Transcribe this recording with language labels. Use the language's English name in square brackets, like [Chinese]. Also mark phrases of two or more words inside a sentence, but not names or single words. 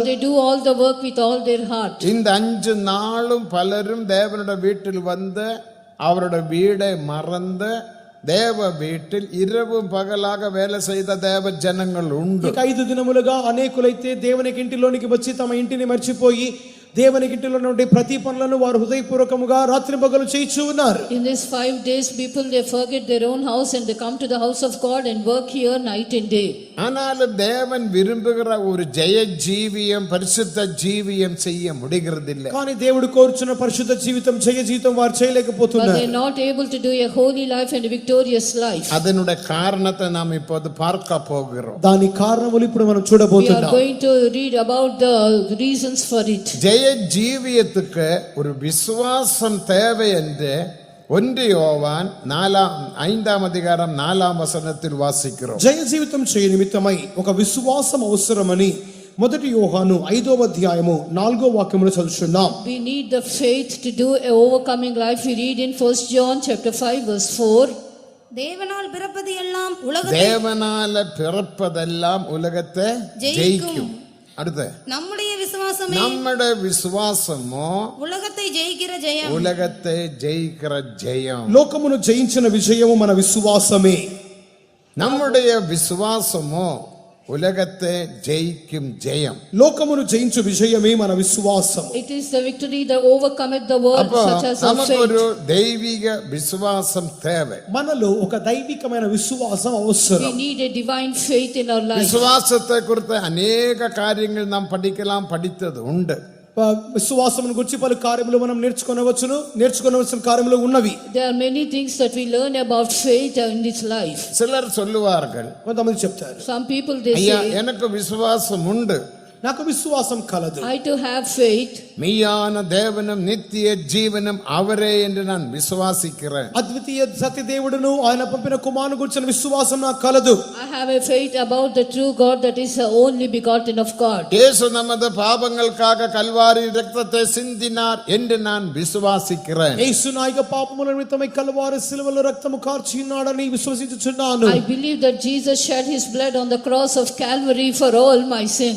[English] But they do all the work with all their heart. [Tamil] இந்த 5 நாளும் பலரும் தேவனுடைய வீட்டில் வந்து அவருடைய வீடை மறந்து தேவ வீட்டில் இரவும் பகலாக வேலை செய்த தேவ ஜனங்கள் உண்டு. [Telugu] ఇక 5 దినములుగా అనేకులైతే దేవునికి ఇంటిలోనికి వచ్చి తమ ఇంటిని మర్చిపోయి దేవునికి ఇంటిలో ఉండే ప్రతి పనులను వారు హృదయపూర్వకముగా రాత్రింపగలు చేయిచూ ఉన్నారు. [English] In these 5 days people they forget their own house and they come to the house of God and work here night and day. [Tamil] ஆனாலும் தேவன் விரும்புகிற ஒரு ஜெய ஜீவியம் பரிசுத்த ஜீவியம் செய்ய முடிகிறதில்லை. [Telugu] కానీ దేవుడు కోరుచున్న పరిశుద్ధ జీవితం జయ జీవితం వారు [English] But [Telugu] చేయలేకపోతున్నారు. [English] they are not able to do a holy life and a victorious life. [Tamil] அதனுடைய காரணத்தை நாம் இப்போது பார்க்க போகிறோம். [Telugu] దాని కారణములు ఇప్పుడు మనం [English] We are [Telugu] చూడబోతున్నాం. [English] going to read about the reasons for it. [Tamil] ஜெய ஜீவியத்துக்கு ஒரு விசுவாசம் தேவை என்று 1 யோவான் 5ஆம் அதிகாரம் 4ஆம் வசனத்தில் வாசிக்கிறோம். [Telugu] జయ జీవితం చేయ నిమిత్తమై ఒక విశ్వాసం అవసరమని 1 యోహాను 5వ అధ్యాయము 4వ వాక్యమును చదువుచున్నాం. [English] We need the faith to do a overcoming life. We read in 1 John chapter 5 verse 4. [Tamil] தேவனால் பிறப்பது எல்லாம் உலகத்தை தேவனால பிறப்பதெல்லாம் உலகத்தை ஜெயிக்கும். அடுத்து நம்முடைய விசுவாசமே நம்முடைய விசுவாசமோ உலகத்தை ஜெயிக்கிற ஜெயம். உலகத்தை ஜெயிக்கிற ஜெயம். [Telugu] లోకమును జయించిన విజయము మన విశ్వాసమే. [Tamil] நம்முடைய விசுவாசமோ உலகத்தை ஜெயிக்கும் ஜெயம். [Telugu] లోకమును జయించు విజయమే మన విశ్వాసం. [English] It is the victory that overcometh the world, [Tamil] அப்போ [English] such as our [Tamil] நமக்கு ஒரு [English] faith. [Tamil] தெய்வீக விசுவாசம் தேவை. [Telugu] మనలో ఒక దైవికమైన విశ్వాసం [English] We [Telugu] అవసరం. [English] need a divine faith in our life. [Tamil] விசுவாசத்தை குறித்த அநேக காரியங்கள் நாம் படித்தது உண்டு. [Telugu] విశ్వాసమును గురించి పలు కార్యములు మనం నేర్చుకొనవలసిన కార్యములు ఉన్నవి. [English] There are many things that we learn about faith in this life. [Tamil] சிலர் சொல்லுவார்கள், [Telugu] కొంతమంది చెప్తారు, [English] Some people they [Tamil] ஐயா [English] say, [Tamil] எனக்கு விசுவாசம் உண்டு, [Telugu] నాకు విశ్వాసం కలదు, [English] I too have faith. [Tamil] மெய்யான தேவனும் நித்திய ஜீவனும் அவரே என்று நான் விசுவாசிக்கிறேன். [Telugu] అద్వితీయ సత్య దేవుడును ఆయన పంపిన కుమారుని గురించిన విశ్వాసం నాకు కలదు. [English] I have a faith about the true God that is the only begotten of God. [Tamil] இயேசு நமது பாவங்களுக்காக கல்வாரி இரத்தத்தை சிந்தினார் என்று நான் விசுவாசிக்கிறேன். [Telugu] యేసు నా యొక్క పాపముల నిమిత్తమై కల్వారి శిలువలో రక్తము కార్చి ఉన్నాడని విశ్వసించుచున్నాను. [English] I believe that Jesus shed his blood on the cross of Calvary for all my sins.